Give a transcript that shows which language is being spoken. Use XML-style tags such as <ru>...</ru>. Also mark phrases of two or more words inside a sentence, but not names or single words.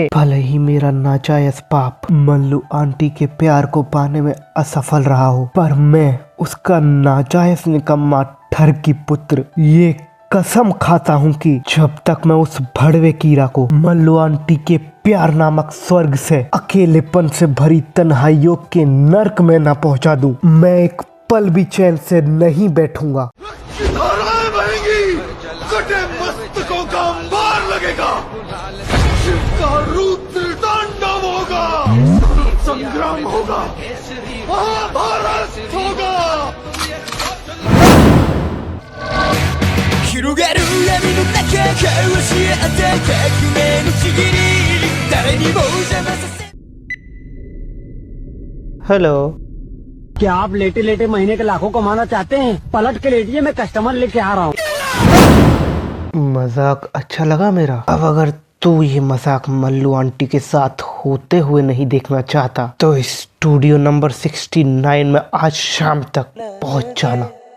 <hi>भले ही मेरा नाजायज बाप मल्लू आंटी के प्यार को पाने में असफल रहा हो, पर मैं उसका नाजायज निकम्मा ठरकी पुत्र ये कसम खाता हूँ कि जब तक मैं उस भड़वे कीड़ा को मल्लू आंटी के प्यार नामक स्वर्ग से अकेलेपन से भरी तन्हाइयों के नर्क में न पहुँचा दूं, मैं एक पल भी चैन से नहीं बैठूंगा। कटे मस्तकों का मार लगेगा, शिव का रुद्र तांडव होगा, संग्राम होगा, महाभारत होगा।</hi> <ja>広がる闇の中交わし合った革命のちぎり、誰にも邪魔させ。</ja> <hi>हेलो, क्या आप लेटे लेटे महीने के लाखों कमाना चाहते हैं? पलट के लेटिए, मैं कस्टमर लेके आ रहा हूँ। मजाक अच्छा लगा मेरा। अब अगर तू ये मजाक मल्लू आंटी के साथ होते हुए नहीं देखना चाहता तो</hi> <en>studio number</en> <hi>69 में आज शाम तक पहुंच जाना।</hi>